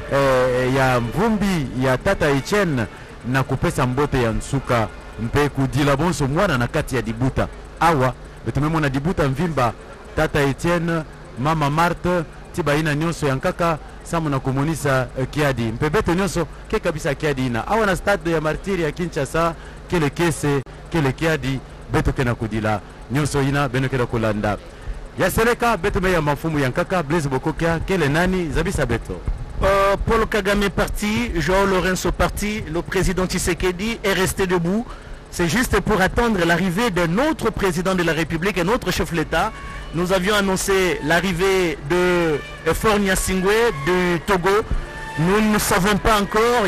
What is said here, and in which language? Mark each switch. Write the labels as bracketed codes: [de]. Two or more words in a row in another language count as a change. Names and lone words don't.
[ktu] ya mvumbi ya tata Etienne na kupesa mbote ya nsuka mpe kudila bonso mwana na kati ya dibuta awa betumemona dibuta mvimba tata Etienne mama Marthe tiba ina nyonso ya nkaka samu na kumonisa kiadi mpe beto nyonso ke kabisa kiadi ina awa na stade ya Martyr ya Kinshasa kele kese kele kiadi beto kena kudila nyonso ina beno kena kulanda ya seleka beto me ya mafumu ya nkaka Blaise Bokokia kele nani zabisa beto [fr] Paul Kagame parti, Joao Lorenzo parti, le président Tshisekedi est resté debout. C'est juste pour attendre l'arrivée de notre président de la République et notre chef de l'État. Nous avions annoncé l'arrivée de Faure Gnassingbé du Togo Nous ne savons pas encore.